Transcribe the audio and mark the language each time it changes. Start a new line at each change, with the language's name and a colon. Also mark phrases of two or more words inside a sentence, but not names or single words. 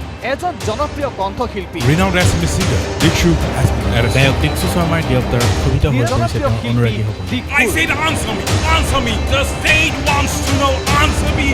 Assamese: এজন জনপ্ৰিয় কণ্ঠশিল্পী
English: Renowned Assamese singer Dikshu has been arrested.
Assamese: গায়ক দীক্ষু শৰ্মাৰ গ্ৰেপ্তাৰ ক্ষোভিত হৈ পৰিছে তেওঁ অনুৰাগী সকল
English: I said answer me. The state wants to know. Answer me.